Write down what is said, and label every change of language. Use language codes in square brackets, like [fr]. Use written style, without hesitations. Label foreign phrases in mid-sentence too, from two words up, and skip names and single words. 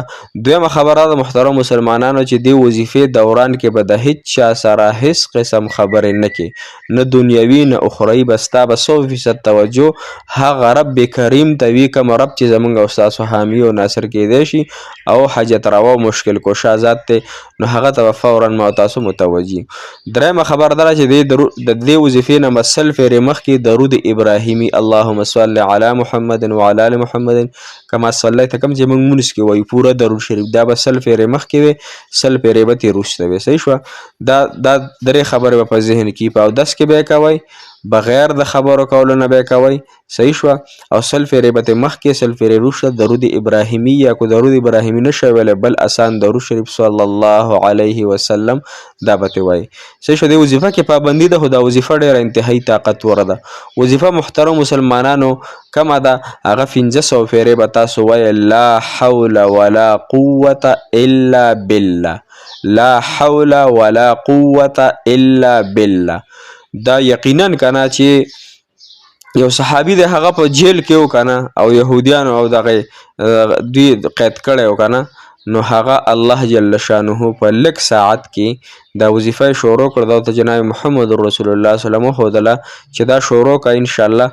[ps] دویمه خبره د محترم مسلمانانو چې دې وظیفې دوران کې به د هیڅ چا سره هیڅ قسم خبرې نه کې، نه دنیوي نه اخروي، به ستا به 100% توجه هغه رب کریم ته وي کوم رب چې زمونږ او ستاسو حامی او ناصر کیدی شي او حاجت روا او مشکل کشا ذات دی، نو هغه ته به فورا ما تاسو متوجي. دریمه خبر دا چې د دې وظیفې نه مسل فیرې مخکې درود ابراهیمي [ar] اللهم صل علی محمد وعلى ال محمد کما صلیت [ps] کوم چې موږ مونږ کې وایو پوره درود شریف دا به سل فیرې مخکې وي، سل فیرې به ترې وروسته وي. صحیح شوه. دا درې خبرې به په ذهن کې په اودس کې به یې کوئ، بغیر د خبرو کولو نه به یې کوئ. صحیح شوه. او سل فیرې به ترې مخکې سل فیرې وروسته درود ابراهیمي یا کو درود ابراهیمي نه شی ویلی بل اسان درود شریف [ar] صلی الله علیه وسلم [ps] دا به ترې وایي. صحیح شوه. دې وظیفه کې پابندي ده خو دا وظیفه ډېره انتهایي طاقتوره ده. وظیفه محترم مسلمانانو کومه ده هغه 1500 فیرې به تاسو وایئ [ar] لا حول ولا قوة الا بالله، لا حول ولا قوة الا بالله. [ps] دا یقینا کنه چې یو صحابي دی هغه په جیل کې و کنه او یهودیانو او دغه دوی قید کړی و کنه، نو هغه الله [ar] جل شانه [ps] په لږ ساعت کې دا وظیفه شروع کړه او ته جناب محمد رسول الله [ar] صلی الله علیه وسلم [ps] وښودله چې دا شروع کړه انشاءالله.